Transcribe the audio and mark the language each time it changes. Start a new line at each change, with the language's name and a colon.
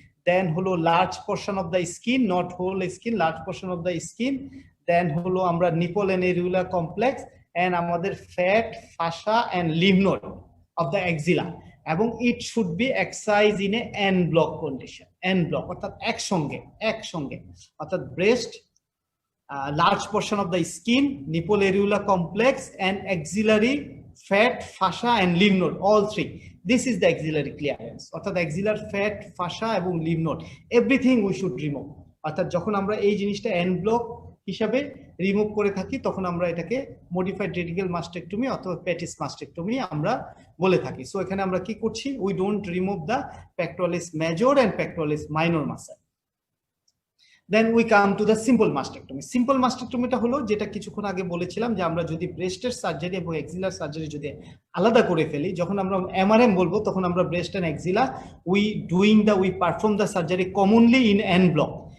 English: Then হলো large portion of the skin, not whole skin, large portion of the skin. Then হলো আমরা nipple and areolar complex and আমাদের fat, fascia and lymph node of the axilla, এবং it should be excise in a en bloc condition. En bloc
Bangla: অর্থাৎ একসঙ্গে, অর্থাৎ breast,
English: large portion of the skin, nipple areola complex and axillary fat, fascia and lymph node, all three. This is the axillary clearance, অর্থাৎ axillary fat, fascia এবং lymph node, everything we should remove।
Bangla: অর্থাৎ যখন আমরা এই জিনিসটা N block হিসাবে remove করে থাকি তখন আমরা এটাকে মডিফাইড রেডিক্যাল মাস্টেক্টমি অথবা পেটিস মাস্টেক্টমি আমরা বলে থাকি।
English: so
Bangla: এখানে আমরা কি করছি,
English: We don't remove the pectoralis major and pectoralis minor muscle. Then we come to the simple mastectomy.
Bangla: Simple মাস্টেক্টমিটা হলো যেটা কিছুক্ষণ আগে বলেছিলাম যে আমরা যদি ব্রেস্টের সার্জারি এবং এক্সিলার সার্জারি যদি আলাদা করে ফেলি, যখন আমরা এমআরএম বলবো তখন আমরা breast and axilla
English: We perform the surgery commonly in en bloc.